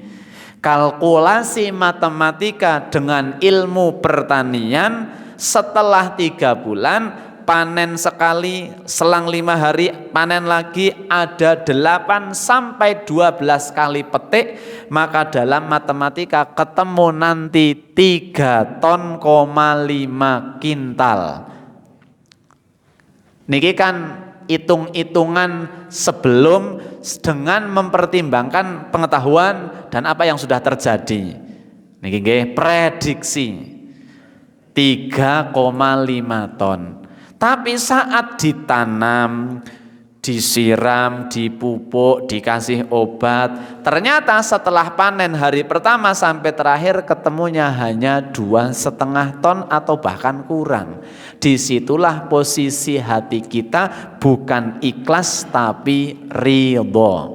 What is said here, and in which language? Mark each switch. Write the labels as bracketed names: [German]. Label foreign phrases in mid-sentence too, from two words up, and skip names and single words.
[Indonesian] Kalkulasi matematika dengan ilmu pertanian, setelah 3 bulan panen sekali, selang 5 hari panen lagi, ada 8 sampai 12 kali petik, maka dalam matematika ketemu nanti 3,5 kintal. Niki kan hitung-hitungan sebelum dengan mempertimbangkan pengetahuan dan apa yang sudah terjadi. Niki nggih prediksi 3,5 ton. Tapi saat ditanam, disiram, dipupuk, dikasih obat, ternyata setelah panen hari pertama sampai terakhir ketemunya hanya 2,5 ton atau bahkan kurang. Disitulah posisi hati kita, bukan ikhlas tapi ridho.